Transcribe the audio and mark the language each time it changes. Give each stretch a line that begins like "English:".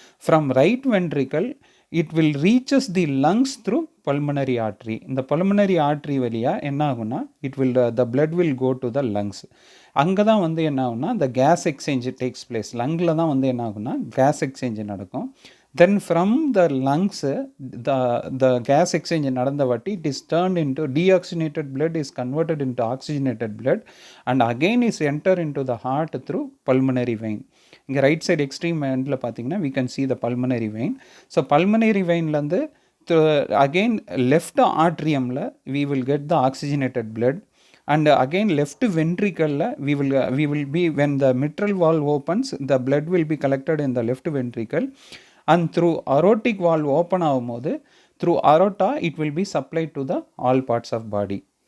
English: From right ventricle it will reaches the lungs through pulmonary artery.
Tamil: இந்த pulmonary artery வழியாக என்ன ஆகும்னா
English: த blood will go to the lungs.
Tamil: அங்கே தான் வந்து என்ன ஆகும்னா
English: the gas exchange takes place.
Tamil: லங்கில் தான் வந்து என்ன ஆகும்னா கேஸ் எக்ஸ்சேஞ்ச் நடக்கும்.
English: Then from the lungs, the gas exchange
Tamil: நடந்த வாட்டி
English: it is turned into deoxygenated blood is converted into oxygenated blood and again is enter into the heart through pulmonary vein. இங்கே right side extreme எண்டில் பார்த்தீங்கன்னா we can see the pulmonary vein. So pulmonary vein-லேருந்து again left atrium-ல we will get the oxygenated blood and again left ventricle we will be when the mitral valve opens the blood will be collected in the left ventricle and through aortic valve open ஆகும்போது through aorta it will be supplied to the all parts of body.